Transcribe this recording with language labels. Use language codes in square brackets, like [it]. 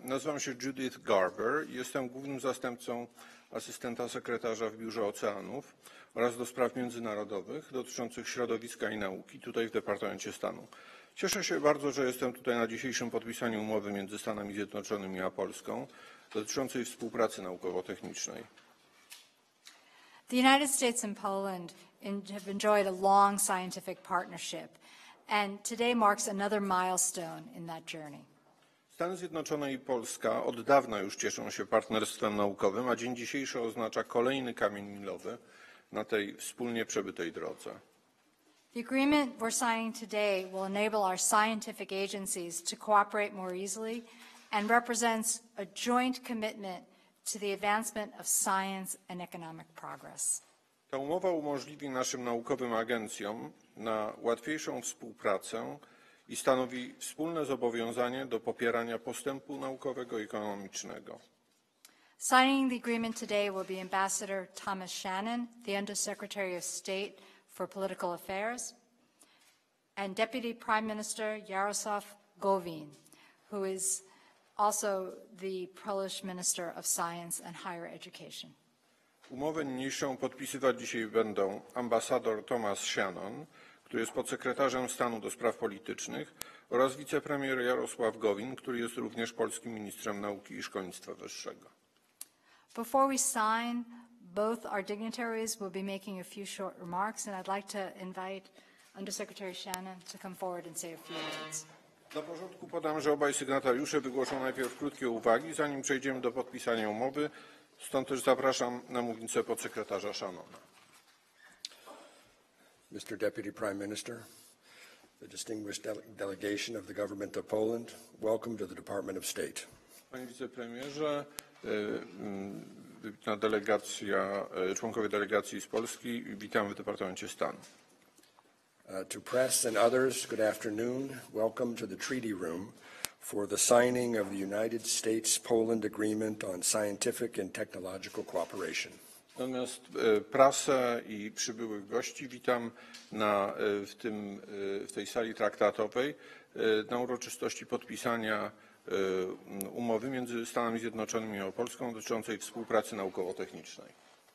[pl] Nazywam się Judith Garber. Jestem głównym zastępcą asystenta sekretarza w Biurze Oceanów oraz do spraw międzynarodowych dotyczących środowiska i nauki tutaj w Departamencie Stanu. Cieszę się bardzo, że jestem tutaj na dzisiejszym podpisaniu umowy między Stanami Zjednoczonymi a Polską dotyczącej współpracy naukowo-technicznej. [en] The United States and Poland have enjoyed a long scientific partnership, and today marks another milestone in that journey. [pl] Stany Zjednoczone i Polska od dawna już cieszą się partnerstwem naukowym, a dzień dzisiejszy oznacza kolejny kamień milowy na tej wspólnie przebytej drodze. [en] The agreement we're signing today will enable our scientific agencies to cooperate more easily and represents a joint commitment to the advancement of science and economic progress. [pl] Ta umowa umożliwi naszym naukowym agencjom na łatwiejszą współpracę i stanowi wspólne zobowiązanie do popierania postępu naukowego i ekonomicznego. [en] Signing the agreement today will be Ambassador Thomas Shannon, the Undersecretary of State for Political Affairs, and Deputy Prime Minister Jarosław Gowin, who is also the Polish Minister of Science and Higher Education. [pl] Umowę niniejszą podpisywać dzisiaj będą ambasador Thomas Shannon, który jest podsekretarzem stanu do spraw politycznych, oraz wicepremier Jarosław Gowin, który jest również polskim ministrem nauki i szkolnictwa wyższego. [en] Before we sign, both our dignitaries will be making a few short remarks, and I'd like to invite Undersecretary Shannon to come forward and say a few words. [pl] Na porządku podam, że obaj sygnatariusze wygłoszą najpierw krótkie uwagi, zanim przejdziemy do podpisania umowy. Stąd też zapraszam na mównicę podsekretarza Shannona. [en] Mr. Deputy Prime Minister, the distinguished delegation of the Government of Poland, welcome to the Department of State. [pl] Panie wicepremierze, wybitna delegacja, członkowie delegacji z Polski, witamy w Departamencie Stanu. [en] To press and others, good afternoon. Welcome to the Treaty Room for the signing of the United States-Poland Agreement on Scientific and Technological Cooperation. [pl] Natomiast prasę i przybyłych gości witam w tej sali traktatowej na uroczystości podpisania umowy między Stanami Zjednoczonymi a Polską dotyczącej współpracy naukowo-technicznej.